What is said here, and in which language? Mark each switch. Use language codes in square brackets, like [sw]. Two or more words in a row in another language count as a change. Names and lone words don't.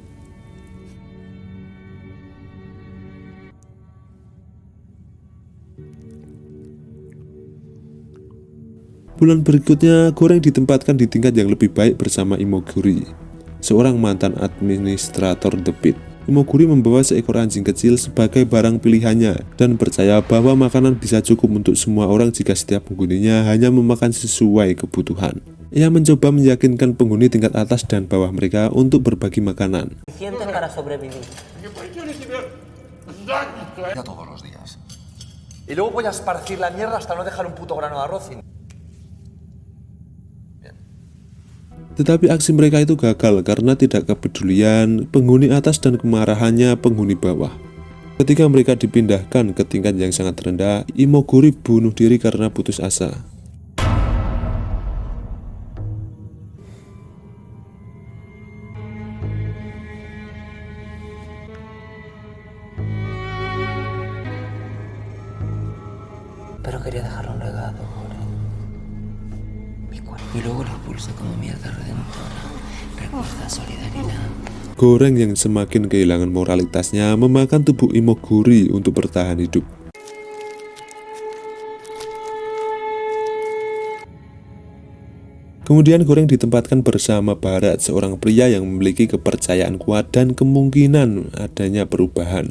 [id] Bulan berikutnya, Goreng ditempatkan di tingkat yang lebih baik bersama Imoguri, seorang mantan administrator The Pit. Imoguri membawa seekor anjing kecil sebagai barang pilihannya dan percaya bahwa makanan bisa cukup untuk semua orang jika setiap penghuninya hanya memakan sesuai kebutuhan. Ia mencoba meyakinkan penghuni tingkat atas dan bawah mereka untuk berbagi makanan. [es] Para sobrevivir. Ya todos los días. Y luego voy a esparcir la mierda hasta no dejar un puto grano de arroz. [id] Tetapi aksi mereka itu gagal karena tidak kepedulian penghuni atas dan kemarahannya penghuni bawah. Ketika mereka dipindahkan ke tingkat yang sangat rendah, Imoguri bunuh diri karena putus asa. [es] Pero quería dejar un legado, Goreng. Mi cuerpo. Y luego lo expulso como mierda redentora. Recuerda solidaridad. [id] Goreng yang semakin kehilangan moralitasnya memakan tubuh Imoguri untuk bertahan hidup. Kemudian Goreng ditempatkan bersama Bharat, seorang pria yang memiliki kepercayaan kuat dan kemungkinan adanya perubahan.